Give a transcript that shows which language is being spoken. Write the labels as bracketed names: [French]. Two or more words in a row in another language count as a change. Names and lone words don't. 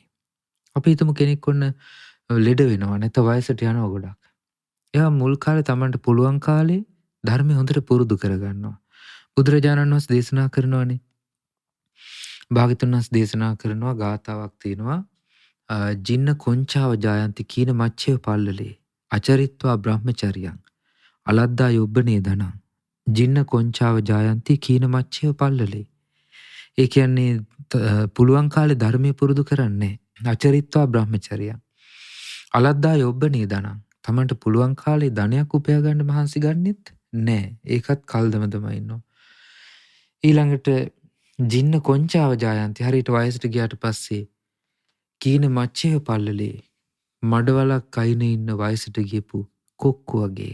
[Sinhala] අපි හිතමු කෙනෙක් ඔන්න ලෙඩ වෙනවා නැත්නම් වයසට යනවා ගොඩක්. එයා මුල් කාලේ Tamanට පුළුවන් කාලේ ධර්මය හොඳට පුරුදු කරගන්නවා. බුදුරජාණන් වහන්සේ දේශනා කරනවානේ. භාග්‍යවතුන් වහන්සේ දේශනා කරනවා ගාථාවක් තියෙනවා. [Pali] ජින්න කොංචාව ජායන්ති කීන මච්චේ පල්ලලේ අචරිත්වා බ්‍රහ්මචර්යං අලද්දා යොබ්බනේ දනං ජින්න කොංචාව ජායන්ති කීන මච්චේ පල්ලලේ. [Sinhala] ඒ කියන්නේ පුළුවන් කාලේ ධර්මයේ පුරුදු කරන්නේ [Pali] අචරිත්වා බ්‍රහ්මචර්යං අලද්දා යොබ්බනේ දනං [Sinhala] තමන්ට පුළුවන් කාලේ ධනයක් උපයා ගන්න මහන්සි ගන්නෙත් නෑ. ඒකත් කල්දම තමයි ඉන්නවා. ඊළඟට [Pali] ජින්න කොංචාව ජායන්ති [Sinhala] හරියට වයසට ගියාට පස්සේ [Pali] කීන මච්චය පල්ලලේ [Sinhala] මඩවලක් අයිනේ ඉන්න වයසට ගියපු කොක්කු වගේ.